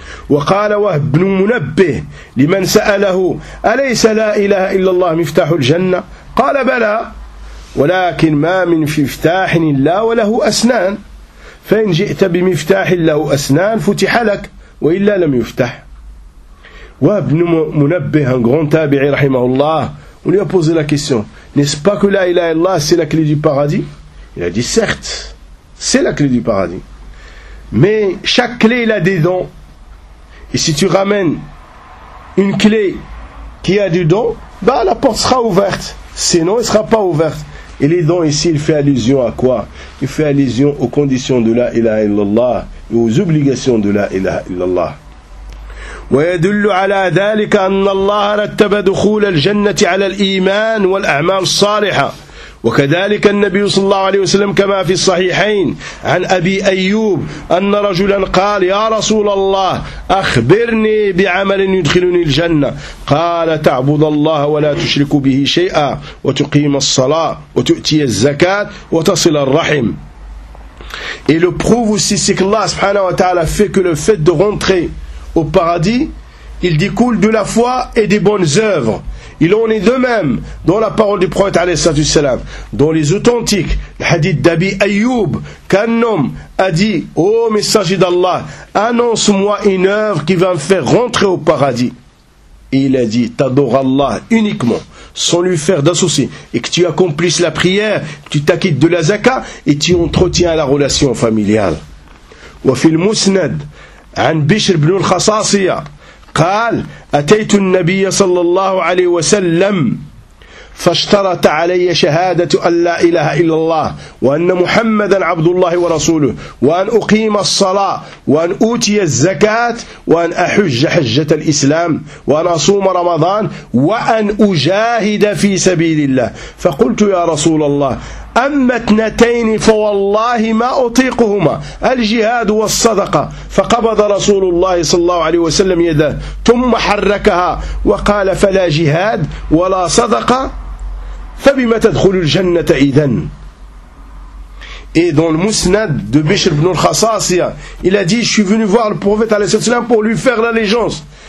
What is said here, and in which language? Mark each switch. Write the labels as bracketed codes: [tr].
[ar] وقال وهب بن منبه لمن سأله أليس لا إله إلا الله مفتاح الجنة قال بلى ولكن ما من مفتاح إلا وله أسنان فإن جئت بمفتاح له أسنان فتح لك وإلا لم يفتح [fr] Wa ibn Munabbih, un grand tabi'i, rahimahullah, on lui a posé la question, n'est-ce pas que la ilaha illallah, c'est la clé du paradis? Il a dit, certes, c'est la clé du paradis. Mais chaque clé, il a des dents. Et si tu ramènes une clé qui a des dents, bah, la porte sera ouverte. Sinon, elle ne sera pas ouverte. Et les dents ici, il fait allusion à quoi? Il fait allusion aux conditions de la ilaha illallah et aux obligations de la ilaha illallah. [ar] ويدل على ذلك أن الله رتب دخول الجنة على الإيمان والأعمال الصالحة وكذلك النبي صلى الله عليه وسلم كما في الصحيحين عن أبي أيوب أن رجلا قال يا رسول الله أخبرني بعمل يدخلني الجنة قال تعبد الله ولا تشرك به شيئا وتقيم الصلاة وتؤتي الزكاة وتصل الرحم. [fr] Et le prouve aussi c'est que Allah subhanahu wa ta'ala fait que le fait de rentrer au paradis, il découle de la foi et des bonnes œuvres. Il en est de même dans la parole du prophète alayhi salam, dans les authentiques, le hadith d'Abi Ayyub, qu'un homme a dit « Ô messager d'Allah, annonce-moi une œuvre qui va me faire rentrer au paradis. » Et il a dit « T'adore Allah uniquement, sans lui faire d'associé, et que tu accomplisses la prière, que tu t'acquittes de la zakat, et tu entretiens la relation familiale. » [ar] Wafil Musnad عن بشر بن الخصاصية قال أتيت النبي صلى الله عليه وسلم فاشترط علي شهادة أن لا إله إلا الله وأن محمدا عبد الله ورسوله وأن أقيم الصلاة وأن أوتي الزكاة وأن أحج حجة الإسلام وأن أصوم رمضان وأن أجاهد في سبيل الله فقلت يا رسول الله أما اثنتين فوالله ما أطيقهما الجهاد والصدقة فقبض رسول الله صلى الله عليه وسلم يده ثم حركها وقال فلا جهاد ولا صدقة فبما تدخل الجنة إذن. [fr] Et dans le musnad de Bishr ibn al-Khasasiya, il a dit, je suis venu voir le prophète alayhi sallam pour lui faire l'allégeance.